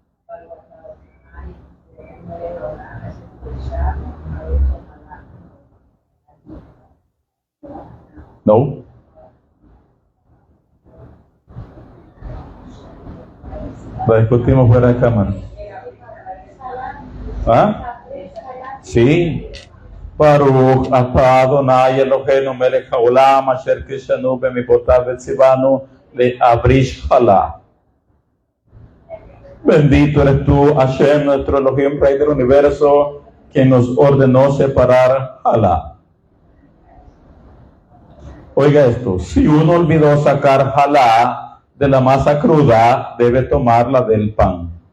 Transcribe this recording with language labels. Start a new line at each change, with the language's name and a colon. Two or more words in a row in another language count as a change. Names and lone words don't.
Spanish: No. Lo discutimos fuera de cámara. ¿Ah? Sí.
Hebrew: ברוך אתה ה' אלהינו מלך העולם אשר קדשנו במצותיו וצונו להפריש חלה.
Spanish: Bendito eres tú, Hashem, nuestro Elohim, Rey del universo, quien nos ordenó separar halá. Oiga esto, si uno olvidó sacar halá de la masa cruda, debe tomarla del pan.